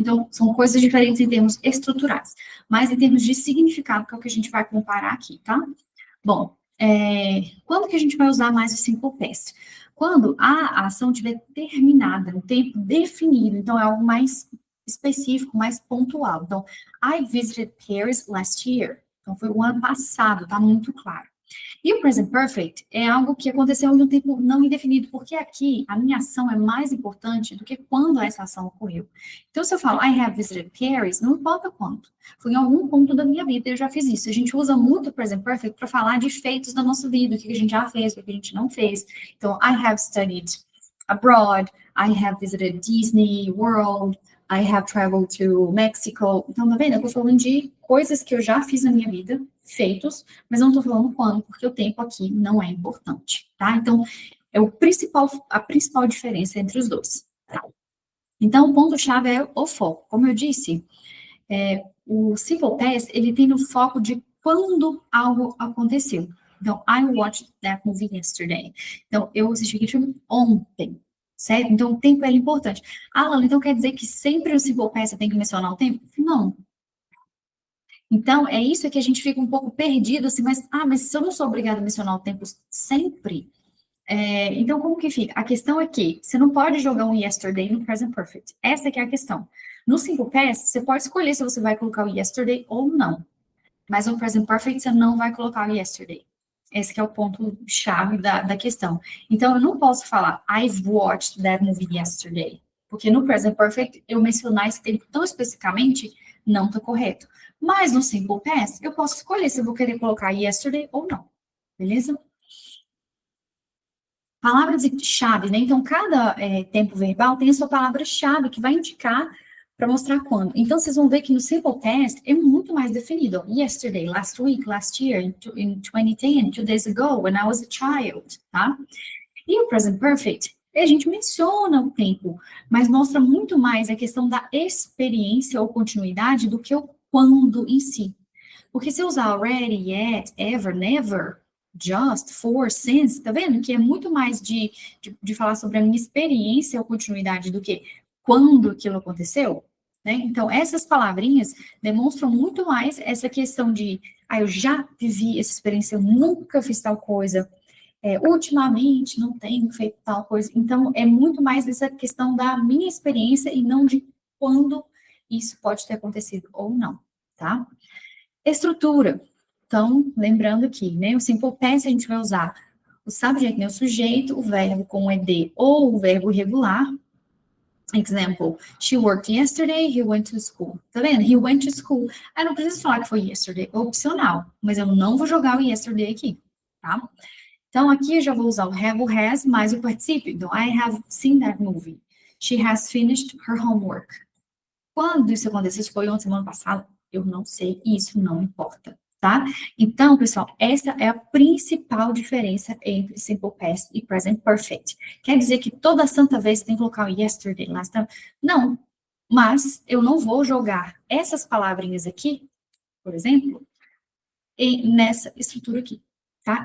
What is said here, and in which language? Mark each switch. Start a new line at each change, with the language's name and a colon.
Portuguese: Então, são coisas diferentes em termos estruturais, mas em termos de significado, que é o que a gente vai comparar aqui, tá? Bom, quando que a gente vai usar mais o Simple Past? Quando a ação tiver terminada, no tempo definido, então é algo mais específico, mais pontual.
English: Então, I visited Paris last year.
Portuguese: Então, foi o ano passado, tá muito claro. E o present perfect é algo que aconteceu em um tempo não indefinido, porque aqui a minha ação é mais importante do que quando essa ação ocorreu. Então, se eu falo
English: I have visited Paris,
Portuguese: não importa quando. Foi em algum ponto da minha vida eu já fiz isso. A gente usa muito o present perfect para falar de feitos da nossa vida, o que a gente já fez, o que a gente não fez.
English: Então, I have studied abroad, I have visited Disney World, I have traveled to Mexico.
Portuguese: Então, tá vendo? Eu tô falando de coisas que eu já fiz na minha vida, feitos, mas não tô falando quando, porque o tempo aqui não é importante, tá? Então, é a principal diferença entre os dois, tá? Então, o ponto-chave é o foco. Como eu disse, o Simple Past, ele tem no foco de quando algo aconteceu.
English: Então, I watched that movie yesterday.
Portuguese: Então, eu assisti aquele filme ontem, certo? Então, o tempo é importante. Ah, Lana, então quer dizer que sempre no Simple Past você tem que mencionar o tempo? Não. Então, é isso que a gente fica um pouco perdido, assim, mas se eu não sou obrigada a mencionar o tempo sempre, então como que fica? A questão é que você não pode jogar um yesterday no present perfect. Essa que é a questão. No Simple Past, você pode escolher se você vai colocar o yesterday ou não. Mas no present perfect, você não vai colocar o yesterday. Esse que é o ponto-chave da questão. Então, eu não posso falar,
English: I've watched that movie yesterday.
Portuguese: Porque no present perfect, eu mencionar esse tempo tão especificamente, não está correto. Mas no simple past, eu posso escolher se eu vou querer colocar yesterday ou não. Beleza? Palavras-chave, né? Então, cada tempo verbal tem a sua palavra-chave que vai indicar para mostrar quando. Então, vocês vão ver que no simple past é muito mais definido.
English: Yesterday, last week, last year, in 2010, 2 days ago, when I was a child, tá?
Portuguese: E o present perfect, a gente menciona o tempo, mas mostra muito mais a questão da experiência ou continuidade do que o quando em si. Porque se eu usar
English: already, yet, ever, never, just, for, since,
Portuguese: tá vendo? Que é muito mais de falar sobre a minha experiência ou continuidade do que quando aquilo aconteceu, né? Então, essas palavrinhas demonstram muito mais essa questão de, eu já vivi essa experiência, eu nunca fiz tal coisa, ultimamente não tenho feito tal coisa. Então, é muito mais essa questão da minha experiência e não de quando isso pode ter acontecido ou não, tá? Estrutura. Então, lembrando aqui, né, o simple past a gente vai usar o subject, né, o sujeito, o verbo com ed ou o verbo irregular.
English: Example, she worked yesterday, he went to school.
Portuguese: Tá vendo?
English: He went to school.
Portuguese: Eu não preciso falar que foi yesterday, é opcional, mas eu não vou jogar o yesterday aqui, tá? Então, aqui eu já vou usar o have ou has mais o participio.
English: Então, I have seen that movie. She has finished her homework.
Portuguese: Quando isso aconteceu, se foi ontem, semana passada, eu não sei, e isso não importa, tá? Então, pessoal, essa é a principal diferença entre Simple Past e Present Perfect. Quer dizer que toda santa vez você tem que colocar o yesterday, last time? Não, mas eu não vou jogar essas palavrinhas aqui, por exemplo, nessa estrutura aqui, tá?